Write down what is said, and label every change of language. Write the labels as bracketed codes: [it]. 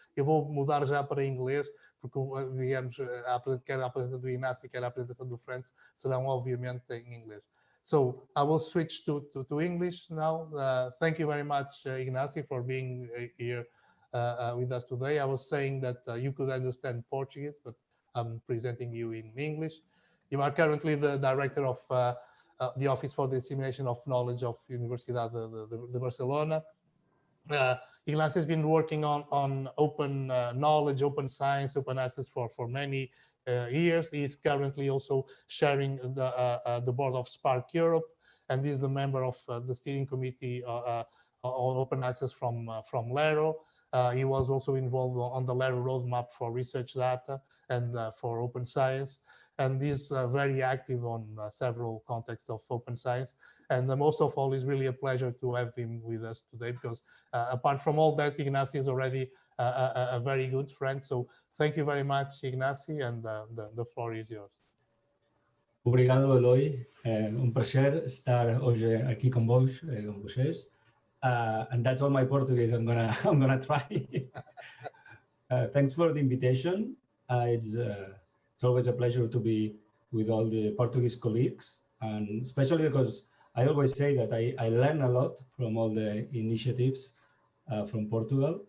[pt] Eu vou mudar já para inglês, porque, digamos, quer a apresentação do Ignasi, quer a apresentação do Frans, serão obviamente em inglês. [en] So I will switch to English now. Thank you very much, Ignasi, for being here with us today. I was saying that you could understand Portuguese, but I'm presenting you in English. You are currently the director of the Office for the Dissemination of Knowledge of Universidade de Barcelona. Ignasi has been working on open knowledge, open science, open access for many years. He is currently also chairing the board of Spark Europe, and is the member of the steering committee on open access from Lero. He was also involved on the Lero roadmap for research data and for open science, and is very active on several contexts of open science. And most of all, it's really a pleasure to have him with us today, because apart from all that, Ignasi is already a very good friend. So thank you very much, Ignasi, and the floor is yours. [pt] Obrigado, Eloy. Prazer estar hoje aqui com vocês. [en] And that's all my Portuguese. I'm gonna try. Thanks for the invitation. It's always a pleasure to be with all the Portuguese colleagues, and especially because I always say that I learn a lot from all the initiatives from Portugal.